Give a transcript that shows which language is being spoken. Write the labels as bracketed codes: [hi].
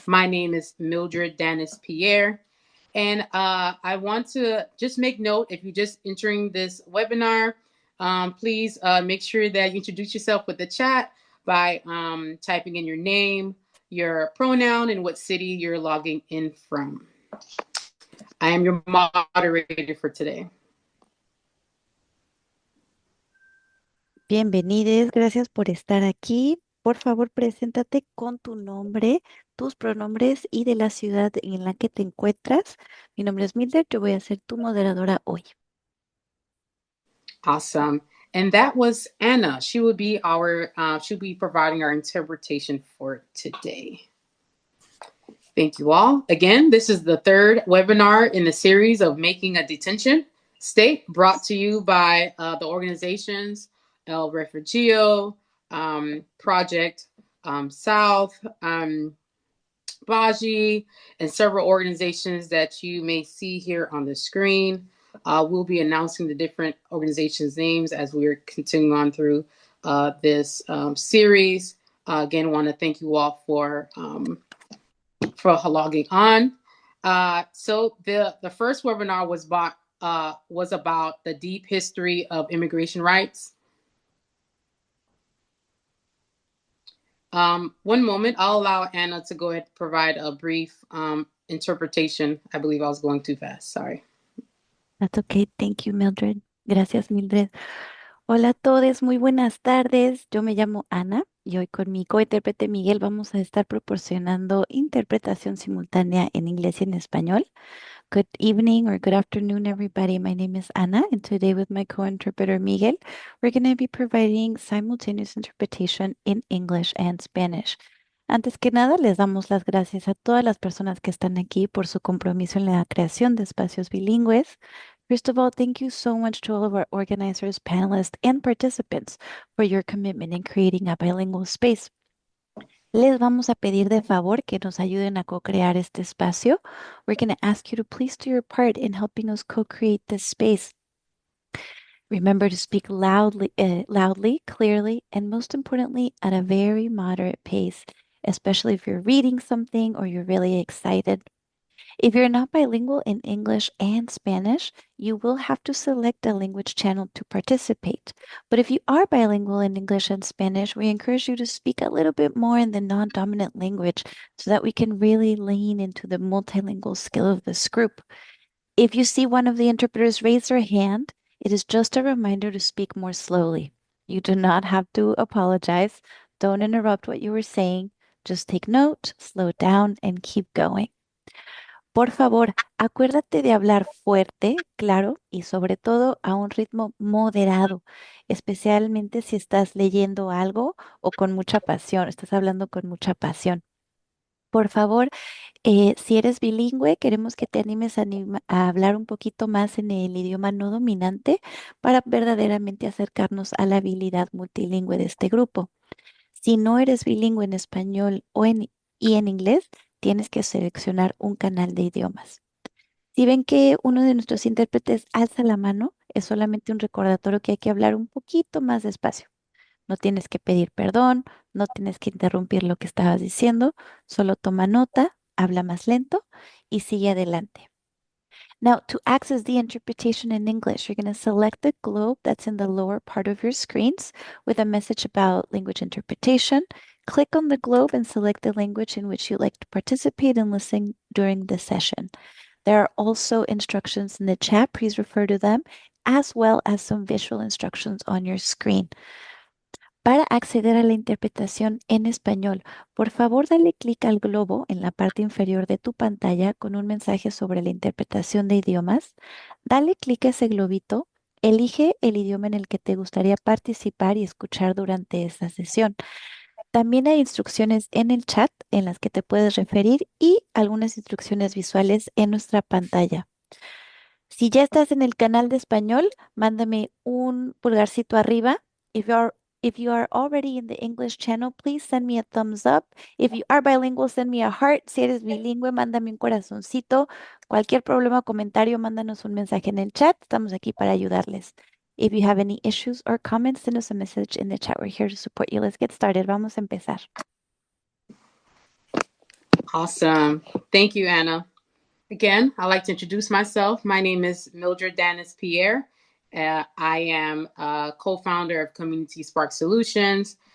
[en] My name is Mildred Danis-Taylor. And I want to just make note, if you're just entering this webinar, please make sure that you introduce yourself with the chat by typing in your name, your pronoun, and what city you're logging in from. I am your moderator for today. [es] Bienvenidos, gracias por estar aquí. Por favor, preséntate con tu nombre, tus pronombres y de la ciudad en la que te encuentras. Mi nombre es Mildred, yo voy a ser tu moderadora hoy. [en] Awesome. And that was Anna. She will be she'll be providing our interpretation for today. Thank you all. Again, this is the third webinar in the series of Making a Detention State, brought to you by the organizations El Refugio, Project South, Baji, and several organizations that you may see here on the screen. We'll be announcing the different organizations' names as we're continuing on through this series. Again, want to thank you all for logging on. So the first webinar was about the deep history of immigration rights. One moment, I'll allow Anna to go ahead and provide a brief interpretation. I believe I was going too fast. Sorry. That's okay. Thank you, Mildred. [es] Gracias, Mildred. Hola a todos, muy buenas tardes. Yo me llamo Ana y hoy con mi cointérprete Miguel vamos a estar proporcionando interpretación simultánea en inglés y en español. [en] Good evening or good afternoon, everybody. My name is Ana, and today with my co-interpreter Miguel, we're going to be providing simultaneous interpretation in English and Spanish. [es] Antes que nada, les damos las gracias a todas las personas que están aquí por su compromiso en la creación de espacios bilingües. [en] First of all, thank you so much to all of our organizers, panelists, and participants for your commitment in creating a bilingual space. [es] Les vamos a pedir de favor que nos ayuden a co-crear este espacio. [en] We're going to ask you to please do your part in helping us co-create this space. Remember to speak loudly, clearly, and most importantly, at a very moderate pace, especially if you're reading something or you're really excited. If you're not bilingual in English and Spanish, you will have to select a language channel to participate. But if you are bilingual in English and Spanish, we encourage you to speak a little bit more in the non-dominant language so that we can really lean into the multilingual skill of this group. If you see one of the interpreters raise their hand, it is just a reminder to speak more slowly. You do not have to apologize. Don't interrupt what you were saying. Just take note, slow down, and keep going. [es] Por favor, acuérdate de hablar fuerte, claro, y sobre todo a un ritmo moderado, especialmente si estás leyendo algo o con mucha pasión, estás hablando con mucha pasión. Por favor, si eres bilingüe, queremos que te animes a hablar un poquito más en el idioma no dominante para verdaderamente acercarnos a la habilidad multilingüe de este grupo. Si no eres bilingüe en español y en inglés, tienes que seleccionar un canal de idiomas. Si ven que uno de nuestros intérpretes alza la mano, es solamente un recordatorio que hay que hablar un poquito más despacio. No tienes que pedir perdón, no tienes que interrumpir lo que estabas diciendo, solo toma nota, habla más lento y sigue adelante. [en] Now, to access the interpretation in English, you're going to select the globe that's in the lower part of your screens with a message about language interpretation. Click on the globe and select the language in which you'd like to participate and listen during the session. There are also instructions in the chat. Please refer to them, as well as some visual instructions on your screen. [es] Para acceder a la interpretación en español, por favor dale clic al globo en la parte inferior de tu pantalla con un mensaje sobre la interpretación de idiomas. Dale clic a ese globito, elige el idioma en el que te gustaría participar y escuchar durante esta sesión. También hay instrucciones en el chat en las que te puedes referir y algunas instrucciones visuales en nuestra pantalla. Si ya estás en el canal de español, mándame un pulgarcito arriba. [en] If you're If you are already in the English channel, please send me a thumbs up. If you are bilingual, send me a heart. [es] Si eres bilingüe, mándame un corazoncito. Cualquier problema o comentario, mándanos un mensaje en el chat. Estamos aquí para ayudarles. [en] If you have any issues or comments, send us a message in the chat. We're here to support you. Let's get started. [es] Vamos a empezar. [en] Awesome. Thank you, Anna. Again, I'd like to introduce myself. My name is Mildred Danis-Taylor. I am a co-founder of Community Spark Solutions.